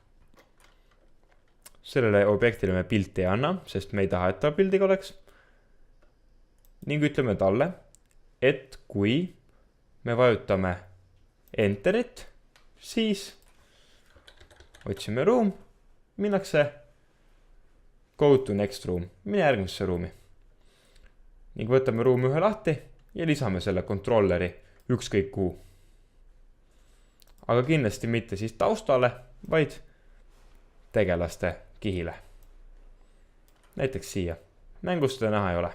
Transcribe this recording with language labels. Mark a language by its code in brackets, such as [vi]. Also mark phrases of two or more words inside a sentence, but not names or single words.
[et] Sellele objektile me pilti ei anna, sest me ei taha, et ta pildiga oleks. Ning ütleme talle, et kui me vajutame enterit, siis otsime ruum, minnakse [en] go to next room, [et] mine järgmisse ruumi. Ning võtame ruumi ühe lahti ja lisame selle controlleri ükskõik kuhu. Aga kindlasti mitte siis taustale, vaid tegelaste kihile. Näiteks siia. Mängus seda näha ei ole.